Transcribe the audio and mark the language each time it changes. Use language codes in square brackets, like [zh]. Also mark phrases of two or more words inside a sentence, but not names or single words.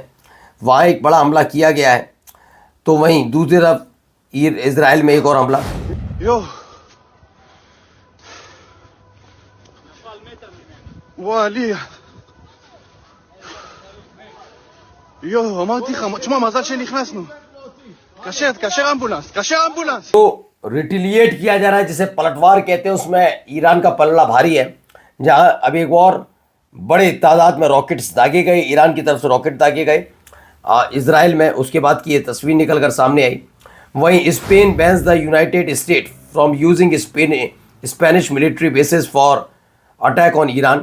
[hi] वहां एक बड़ा हमला किया गया है। तो वहीं दूसरी तरफ इजराइल में एक और हमला। [he] אמרתי לך, תשמע, מזל שנכנסנו. תקשר אמבולנס. [hi] तो रिटिलिएट किया जा रहा है, जिसे पलटवार कहते हैं। उसमें ईरान का पलड़ा भारी है, जहां अब एक और बड़े तादाद में रॉकेट्स दागे गए, ईरान की तरफ से रॉकेट दागे गए इजराइल में। उसके बाद की ये तस्वीर निकल कर सामने आई। वहीं [en] Spain bans the United State from using Spanish military bases for attack on Iran.